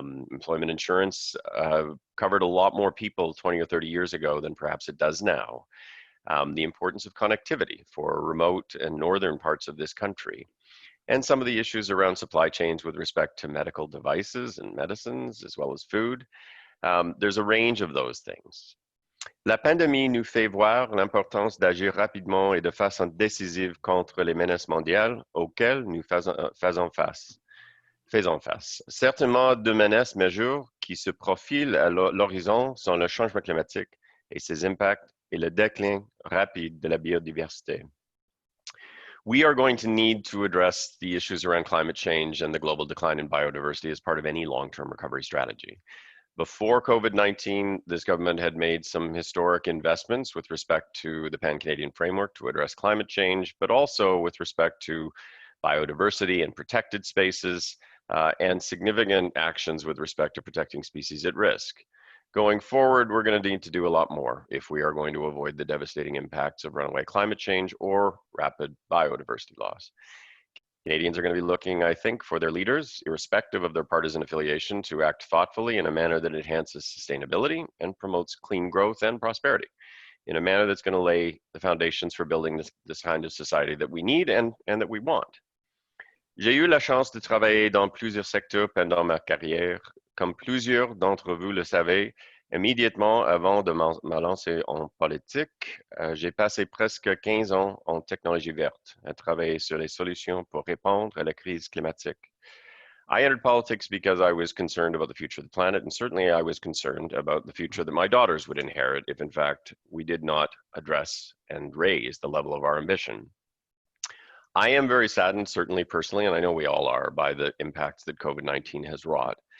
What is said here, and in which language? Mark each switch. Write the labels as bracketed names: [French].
[English] Employment insurance covered a lot more people 20 or 30 years ago than perhaps it does now. The importance of connectivity for remote and northern parts of this country. And some of the issues around supply chains with respect to medical devices and medicines, as well as food. There's a range of those things. [French] La pandémie nous fait voir l'importance d'agir rapidement et de façon décisive contre les menaces mondiales auxquelles nous faisons face. Certainement, deux menaces majeures qui se profilent à l'horizon sont le changement climatique et ses impacts et le déclin rapide de la biodiversité. [English] We are going to need to address the issues around climate change and the global decline in biodiversity as part of any long-term recovery strategy. Before COVID-19, this government had made some historic investments with respect to the Pan-Canadian framework to address climate change, but also with respect to biodiversity and protected spaces, and significant actions with respect to protecting species at risk. Going forward, we're going to need to do a lot more if we are going to avoid the devastating impacts of runaway climate change or rapid biodiversity loss. Canadians are going to be looking, I think, for their leaders, irrespective of their partisan affiliation, to act thoughtfully in a manner that enhances sustainability and promotes clean growth and prosperity, in a manner that's going to lay the foundations for building this kind of society that we need and that we want. [French] J'ai eu la chance de travailler dans plusieurs secteurs pendant ma carrière. Comme plusieurs d'entre vous le savez, immédiatement avant de me lancer en politique, j'ai passé presque 15 ans en technologie verte, à travailler sur les solutions pour répondre à la crise climatique. [English] I entered politics because I was concerned about the future of the planet, and certainly I was concerned about the future that my daughters would inherit if, in fact, we did not address and raise the level of our ambition. I am very saddened, certainly personally, and I know we all are, by the impacts that COVID-19 has wrought.